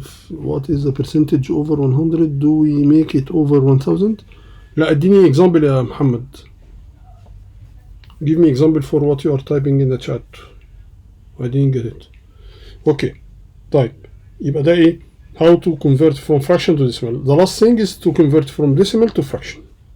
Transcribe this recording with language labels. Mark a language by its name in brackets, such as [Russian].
[English] What is the percentage over 100? Do we make it over 1000? [Arabic] لا, اديني example يا محمد. [English] Give me example for what you are typing in the chat. I didn't get it. Okay, [Arabic] طيب يبقى ده ايه؟ [English] How to convert from fraction to decimal. The last thing is to convert from decimal to fraction.